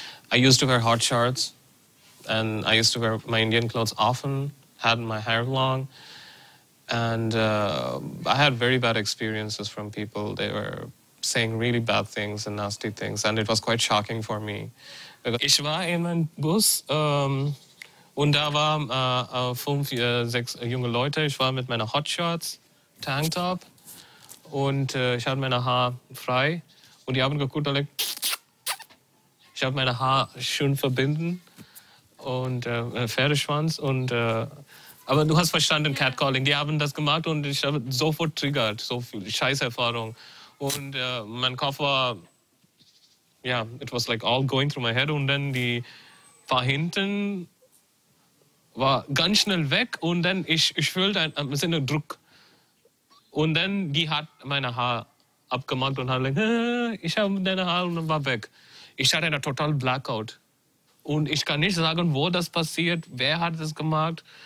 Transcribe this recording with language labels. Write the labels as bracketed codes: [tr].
[en] I used to wear hot shorts, and I used to wear my Indian clothes often, had my hair long, and I had very bad experiences from people. They were saying really bad things and nasty things, and it was quite shocking for me. [de] Ich war in einem Bus, und da waren 5, 6 junge Leute. Ich war mit meiner Hotshorts, Tanktop und ich hatte meine Haare frei. Und die haben geguckt und ich habe meine Haare schön verbinden und Pferdeschwanz. Und, aber du hast verstanden, Catcalling. Die haben das gemacht und ich habe sofort triggert, so viel Scheißerfahrung. Und mein Kopf war, ja, [en] it was like all going through my head. [de] Und dann die war hinten, war ganz schnell weg und dann ich fühlte ein bisschen Druck. Und dann die hat meine Haare abgemacht und hat gesagt, ich habe deine Haare und dann war weg. Ich hatte einen total Blackout. Und ich kann nicht sagen, wo das passiert, wer hat das gemacht.